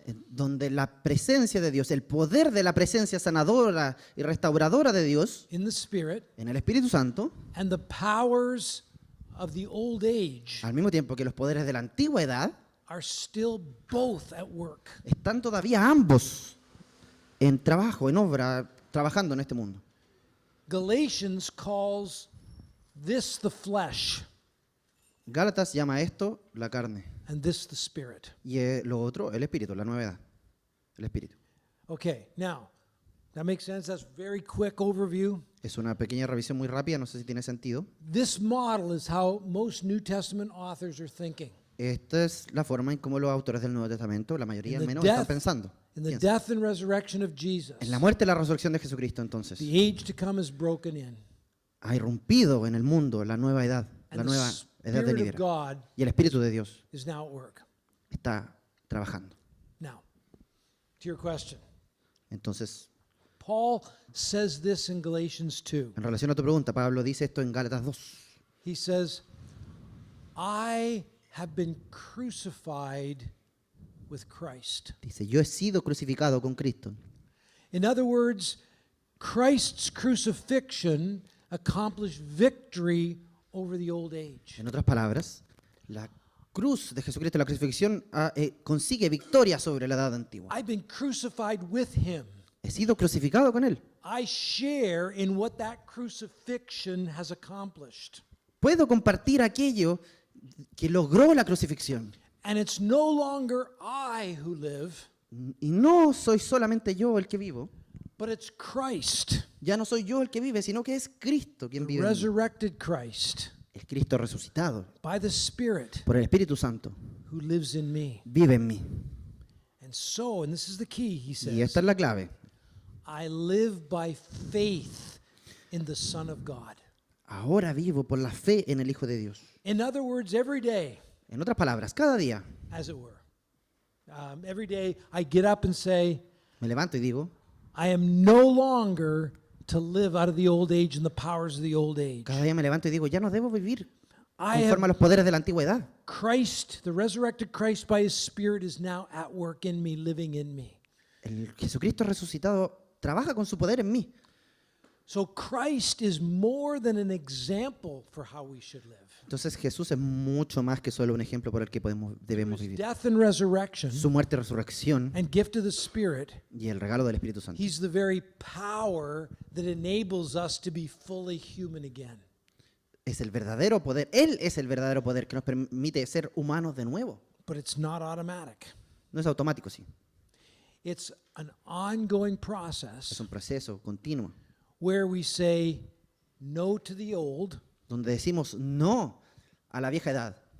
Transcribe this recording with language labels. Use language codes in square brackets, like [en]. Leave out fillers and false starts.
[es] en donde la presencia de Dios, el poder de la presencia sanadora y restauradora de Dios [en] in the Spirit [es] en el Espíritu Santo, [en] and the powers of the old age [es] al mismo tiempo que los poderes de la antigua edad, [en] are still both at work. [es] están todavía ambos en trabajo, en obra, trabajando en este mundo. [en] Galatians calls this the flesh [es] Gálatas llama a esto la carne [en] and this the spirit. [es] y lo otro el espíritu, la nueva edad, el espíritu. [en] Okay, now, that makes sense? That's a very quick overview. [es] Es una pequeña revisión muy rápida, no sé si tiene sentido. [en] This model is how most New Testament authors are thinking. [es] Esta es la forma en cómo los autores del Nuevo Testamento, la mayoría [en] In [es] al [en] the [es] menos, están [en] death- [es] pensando. [en] In the [es] Piensan. [en] death and resurrection of Jesus, [es] En la muerte y la resurrección de Jesucristo, entonces, [en] the age to come is broken in. [es] ha irrumpido en el mundo la nueva edad, la [en] And the [es] nueva edad [en] Spirit of [es] venidera. [en] God [es] Y el Espíritu de Dios [en] is now at work. [es] está trabajando. [en] Now, to your question. [es] Entonces, [en] Paul says this in Galatians 2. [es] en relación a tu pregunta, Pablo dice esto en Gálatas 2. [en] He says, I have been crucified with Christ. [es] Dice, yo he sido crucificado con Cristo. [en] In other words, Christ's crucifixion accomplished victory over the old age. [es] En otras palabras, la cruz de Jesucristo, la crucifixión, consigue victoria sobre la edad antigua. [en] I've been crucified with him. [es] He sido crucificado con Él. [en] I share in what that crucifixion has accomplished. [es] Puedo compartir aquello que logró la crucifixión. [en] And it's no longer I who live, [es] Y no soy solamente yo el que vivo. [en] but it's Christ, [es] Ya no soy yo el que vive, sino que es Cristo quien [en] the [es] vive en mí. [en] resurrected Christ, [es] El Cristo resucitado [en] by the Spirit [es] por el Espíritu Santo [en] who lives in me. [es] vive en mí. [en] And so, and this is the key, he [es] Y [en] says, [es] esta es la clave. [en] I live by faith in the Son of God. [es] Ahora vivo por la fe en el Hijo de Dios. [en] In other words, every day, [es] En otras palabras, cada día [en] as it were, every day I get up and say, [es] me levanto y digo, [en] I am no longer to live out of the old age and the powers of the old age. [es] cada día me levanto y digo, ya no debo vivir [en] I [es] conforme a los poderes de la antigüedad. [en] Christ, the resurrected Christ by his Spirit is now at work in me, living in me. [es] El Jesucristo resucitado trabaja con su poder en mí. [en] So Christ is more than an example for how we should live. [es] Entonces Jesús es mucho más que solo un ejemplo por el que debemos [en] His [es] vivir. [en] death and resurrection [es] Su muerte y resurrección [en] and gift of the Spirit, [es] y el regalo del Espíritu Santo. [en] he's the very power that enables us to be fully human again. [es] Es el verdadero poder. Él es el verdadero poder que nos permite ser humanos de nuevo. [en] But it's not automatic. [es] No es automático, sí. [en] It's an ongoing [es] Es [en] process [es] un proceso continuo [en] where we say no to the old [es] donde decimos no a la vieja edad